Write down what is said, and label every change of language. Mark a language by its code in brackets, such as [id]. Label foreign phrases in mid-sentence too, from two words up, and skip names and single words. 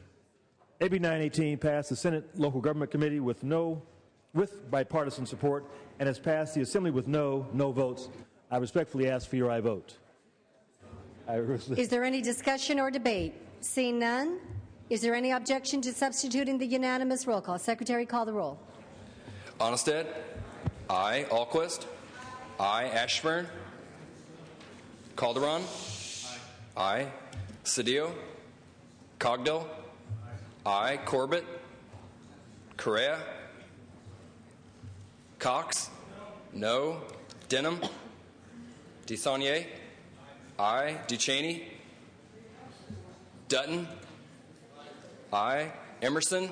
[en] AB 918 passed the Senate Local Government Committee with bipartisan support and has passed the Assembly with no votes. I respectfully ask for your aye vote. Is there any discussion or debate? Seeing none, is there any objection to substituting the unanimous roll call? Secretary, call the roll. Onnested. Aye. Alquist. Aye. Ashburn. Calderon. Aye. Cedillo. Cogdill. I. Corbett. Correa. Cox. No. Denham. DeSaulnier. I. Ducheney. Dutton. I. Emerson.